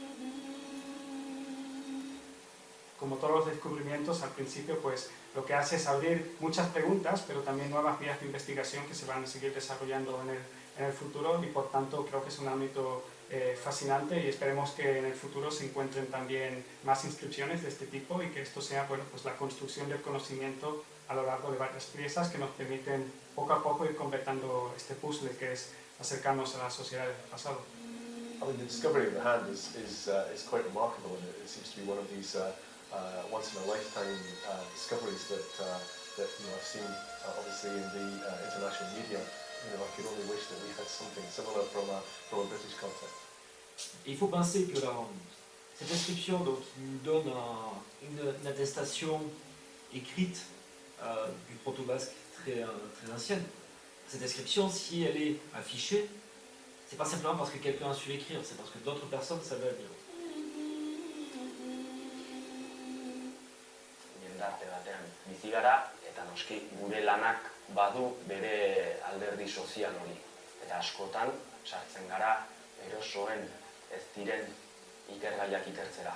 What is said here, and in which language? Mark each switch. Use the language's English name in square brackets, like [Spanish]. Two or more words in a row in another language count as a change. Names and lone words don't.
[Spanish] Como todos los descubrimientos, al principio pues lo que hace es abrir muchas preguntas, pero también nuevas vías de investigación que se van a seguir desarrollando en el futuro y por tanto creo que es un ámbito fascinante y esperemos que en el futuro se encuentren también más inscripciones de este tipo y que esto sea pues la construcción del conocimiento a lo largo de varias piezas que nos permiten poco a poco ir completando este puzzle que es acercarnos a las sociedades del pasado. [English] I mean, the discovery of the hand is quite remarkable, and it seems to be one of these once-in-a-lifetime discoveries that I've seen obviously in the international media. I could only wish that we had something similar from a British context. [French] Il faut penser que cette inscription donc, nous donne une attestation écrite du proto-basque très ancienne. Cette inscription, si elle est affichée, c'est pas simplement parce que quelqu'un a su l'écrire, c'est parce que d'autres personnes savaient la lire. [Basque] Jendarte batean bizi gara eta noski gure lanak badu bere alderdi sozial hori. Eta askotan sartzen gara erosoen ez diren ikergaiak ikertzera.